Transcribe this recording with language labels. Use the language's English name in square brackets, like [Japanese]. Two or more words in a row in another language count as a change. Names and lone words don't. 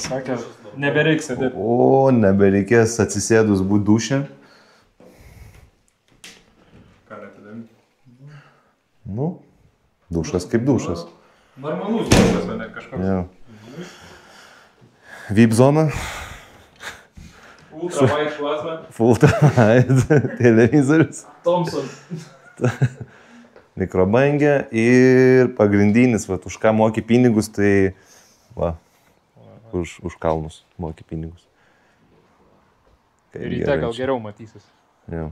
[Lithuanian] Sakė, nebereiks sėdėti. O, nebereikės atsisėdus būti dušė. Ką atidami? Nu, dušas kaip dušas. Normalus dušas, o ne kažkoks. Ja. VIP zona. [English] Ultra wide [Lithuanian] šlasma. [English] Full wide [Lithuanian] televizorius. Thompson. Mikrobangė ir pagrindinis, va, už ką moki pinigus, tai va, už kalnus moki pinigus. Kaip Ryte gerai gal čia. geriau matysis. Jo.